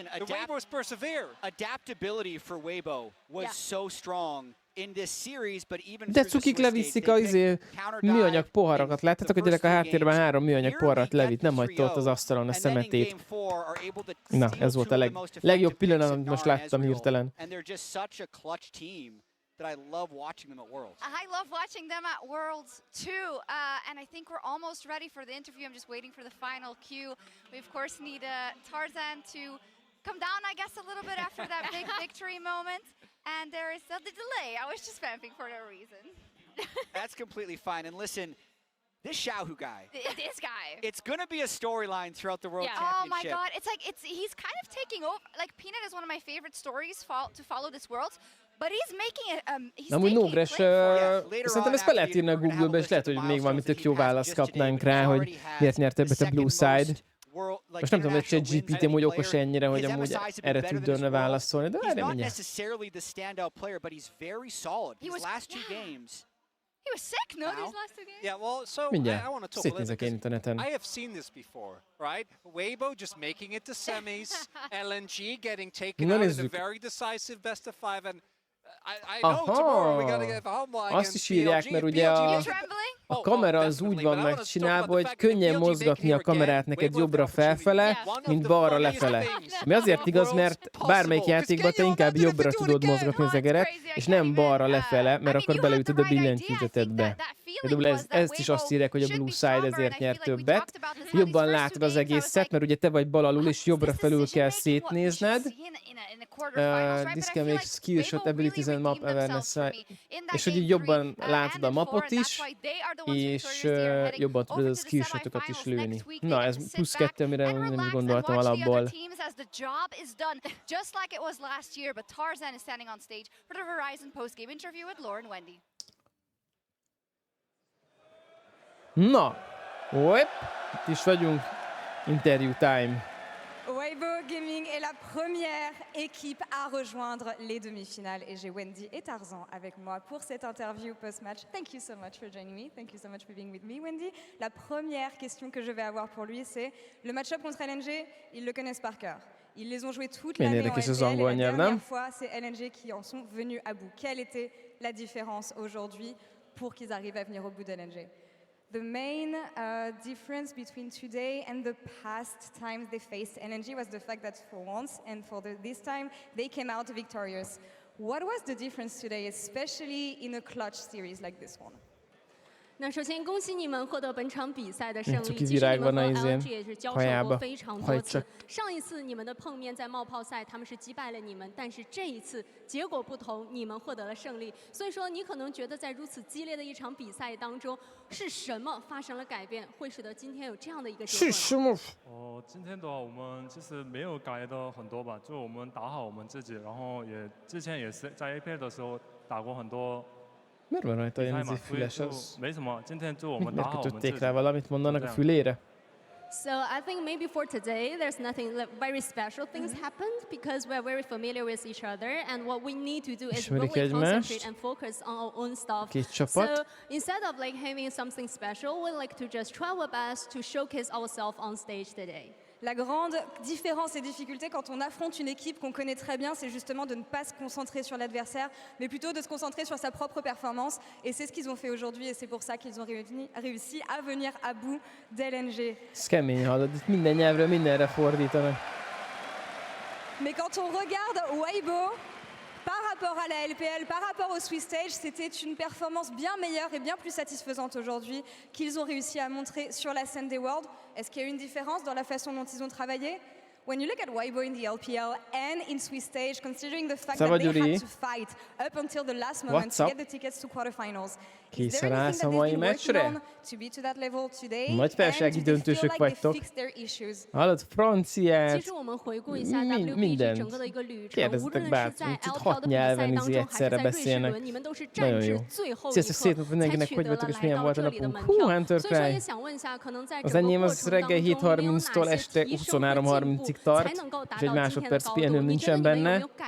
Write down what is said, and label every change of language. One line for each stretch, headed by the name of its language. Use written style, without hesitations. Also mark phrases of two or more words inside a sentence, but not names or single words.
English: The Weibos persevere. adaptability for Weibo was so strong in this series, but even
Hungarian: De cukik leviszik a műanyag poharakat. Láttátok, hogy gyerek a háttérben 3 műanyag poharat levitt, nem hagyta ott az asztalon a szemetét. Na, ez volt a legjobb pillanat, amit most láttam hirtelen.
English: That I love watching them at Worlds. I love watching them at Worlds too, and I think we're almost ready for the interview. I'm just waiting for the final cue. We of course need Tarzan to come down, I guess, a little bit after that big victory moment. And there is the delay. I was just vamping for no reason. That's completely fine. And listen, this Xiaohu guy. This guy. It's going to be a storyline throughout the World Oh my Championship. God. It's like, he's kind of taking over. Like, Peanut is one of my favorite stories to follow this Worlds. But he's making it, he's
Hungarian: amúgy
English: taking
Hungarian: Nógres, szerintem ezt be lehet írni a Google-be, és lehet, hogy még valami tök jó választ kapnánk rá, hogy miért nyert többet a
English: Blue Side.
Hungarian: Most nem tudom, hogy egy GPT amúgy okos ennyire, hogy amúgy erre tudjon válaszolni, de erre mindjárt.
English: He was sick, no, these last 2 games? Yeah, well, so
Hungarian: Mindjárt,
English: I want to talk a
Hungarian: szétnézek én
English: little
Hungarian: interneten.
English: I have seen this before, right? Weibo just making it to semis, LNG getting taken out in a very decisive best of 5, and I know tomorrow we gotta get humble against
Hungarian: Azt is írják, mert ugye a kamera az úgy van megcsinálva, hogy könnyen mozgatni a kamerát neked jobbra felfele, mint balra lefele. Ami azért igaz, mert bármelyik játékban te inkább jobbra tudod mozgatni az egeret, és nem balra lefele, mert akkor beleütöd a billentyűzetedbe. Például ezt is azt írják, hogy a
English: Blue Side
Hungarian: ezért nyer többet. Jobban látod az egészet, mert ugye te vagy bal alul, és jobbra felül kell szétnézned.
English: This can make skill shot abilities and map awareness.
Hungarian: És hogy így jobban látod a mapot is, és jobban tudod a skill shotokat is lőni. Na, ez +2, amire nem is gondoltam alapból. Na, itt is vagyunk.
English: Interview time.
French: Weibo Gaming est la première équipe à rejoindre les demi-finales et j'ai Wendy et Tarzan avec moi pour cette interview post-match.
English: Thank you so much for joining me. Thank you so much for being with me, Wendy.
French: La première question que je vais avoir pour lui, c'est le match-up contre LNG, ils le connaissent par cœur. Ils les ont joués toute l'année en LPL et la dernière fois, c'est LNG qui en sont venus à bout. Quelle était la différence aujourd'hui pour qu'ils arrivent à venir au bout d'LNG?
English: The main difference between today and the past times they faced LNG was the fact that for once and for this time they came out victorious. What was the difference today, especially in a clutch series like this one?
Chinese: 那首先恭喜你们获得本场比赛的胜利。
Hungarian: Cuki
Chinese: 其实你们和
Hungarian: virágban
Chinese: LNG 也是交手过非常多次。上一次你们的碰面在冒泡赛，他们是击败了你们，但是这一次结果不同，你们获得了胜利。所以说，你可能觉得在如此激烈的一场比赛当中，是什么发生了改变，会使得今天有这样的一个结果？是什么？今天的话，我们其实没有改的很多吧，就我们打好我们自己，然后也之前也是在 APL 的时候打过很多。
Hungarian: Miért van rajta ilyen füles az?
Chinese: 没什么，今天就我们
Hungarian: Miért
Chinese: 打好我们自己。
Hungarian: kötötték rá valamit, mondanak a fülére?
English: So I think maybe for today, there's nothing very special things happened because we're very familiar with each other, and what we need to do is really concentrate and focus on our own stuff. So instead of like having something special, we like to just try our best to showcase ourselves on stage today.
French: La grande différence et difficulté quand on affronte une équipe qu'on connaît très bien, c'est justement de ne pas se concentrer sur l'adversaire, mais plutôt de se concentrer sur sa propre performance. Et c'est ce qu'ils ont fait aujourd'hui, et c'est pour ça qu'ils ont réussi à venir à bout d'LNG.
Hungarian: Ez kemény, hallod, itt minden nyelvről mindenre fordítanak.
French: Mais quand on regarde Weibo, par rapport à la LPL, par rapport au Swiss Stage, c'était une performance bien meilleure et bien plus satisfaisante aujourd'hui qu'ils ont réussi à montrer sur la scène des Worlds. Est-ce qu'il y a une différence dans la façon dont ils ont travaillé?
English: When you look at Weibo in the LPL and in Swiss Stage, considering the fact that they had to fight up until the last moment to get the tickets to quarterfinals, is there anything that they've been working on to be to that level today?
Hungarian: Nagy felsági döntősök vagytok. Hallod, franciát, mindent. Kérdezzetek bátran, itt 6 nyelven egyszerre beszélnek. Nagyon jó. Sziasztok, szép nap mindenkinek, hogy vagytok és milyen volt a napunk. Hú, Hunter Cry. Az enyém az reggel 7:30-tól este 23:30-ig tart, és egy másodperc pihenőm nincsen benne.